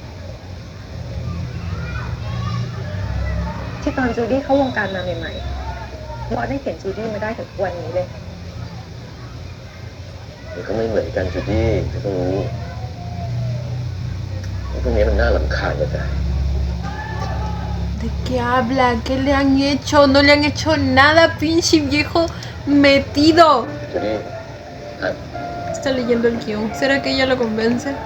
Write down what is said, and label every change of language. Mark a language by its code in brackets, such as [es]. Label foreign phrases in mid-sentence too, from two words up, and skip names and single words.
[th] ที่ตอนจูดี้เข้าวงการมาใหม่ๆบอสได้เห็นจูดี้มาได้ถึงวันนี้เลย มันก็ไม่เหมือนกันจูดี้เธอต้องรู้ไอ้พวกนี้มันน่ารำคาญจะตาย [es] ¿De qué habla? ¿Qué le han hecho? No le han hecho nada, pinche viejo metido. [th] จูดี้อ่ะ [es] Está leyendo el guión. ¿Será que ella lo convence?